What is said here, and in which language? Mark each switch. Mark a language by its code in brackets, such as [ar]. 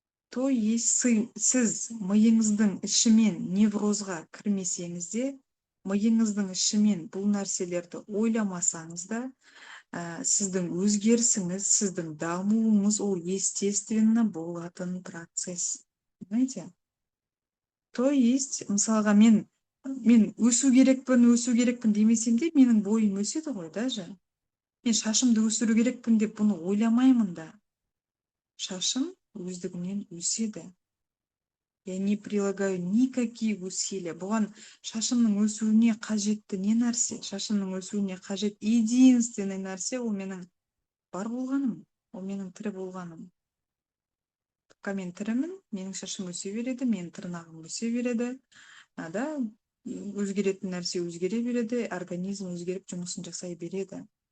[kk] То есть сіз миыңыздың ішімен неврозға кірмесеңіз де, миыңыздың ішімен бұл нәрселерді ойламасаңыз да, сіздің өзгерісіңіз, сіздің дамуыңыз ол [ru] естественно [kk] болатын процесс. [ru] Понимаете? То есть, [kk] мысалға мен өсу керекпін демесем де, менің бойым өседі ғой [ru] даже. [kk] Мен шашымды өсіру керекпін деп бұны ойламаймын да. Шашым өздігінен өседі. [ru] Я не прилагаю никаких усилий. [kk] Бұған шашымның өсуіне қажетті не нәрсе? Шашымның өсуіне қажет [ru] единственный [kk] нәрсе ол менің бар болғаным, ол менің тірі болғаным. [ru] Пока [kk] мен тірімін, менің шашым өсе береді, менің тырнағым өсе береді. Да, өзгеретін нәрсе өзгере береді, организм өзгеріп жұмысын жасай береді.